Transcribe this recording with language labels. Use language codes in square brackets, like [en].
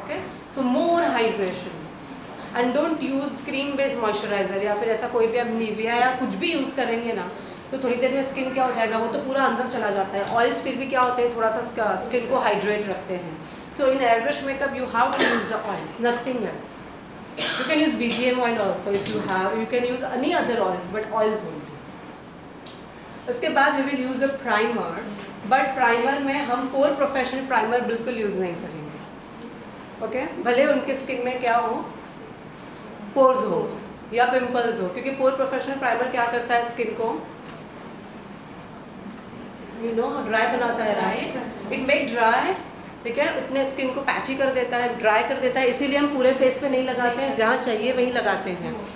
[en] okay, so more hydration, and don't use cream based moisturiser, [hi] या फिर ऐसा कोई भी आप निविया या कुछ भी यूज़ करेंगे ना तो थोड़ी देर में स्किन क्या हो जाएगा, वो तो पूरा अंदर चला जाता है। ऑयल्स फिर भी क्या होते हैं, थोड़ा सा स्किन को हाइड्रेट रखते हैं। [en] So in airbrush makeup you have to use the oils, nothing else. You can use BGM oil also if you have. You can use any other oils, but oils only. [hi] उसके बाद [en] we will use a primer, but [hi] primer में हम पोर professional primer बिल्कुल use नहीं करेंगे। Okay, भले उनके skin में क्या हो, पोर्स हो या पिंपल्स हो, क्योंकि पोर प्रोफेशनल प्राइमर क्या करता है, स्किन को ड्राई बनाता है, राइट, [en] it make dry, [hi] ठीक है, उतने स्किन को पैची कर देता है, ड्राई कर देता है, इसीलिए हम पूरे फेस पे नहीं लगाते हैं, जहाँ चाहिए वहीं लगाते हैं।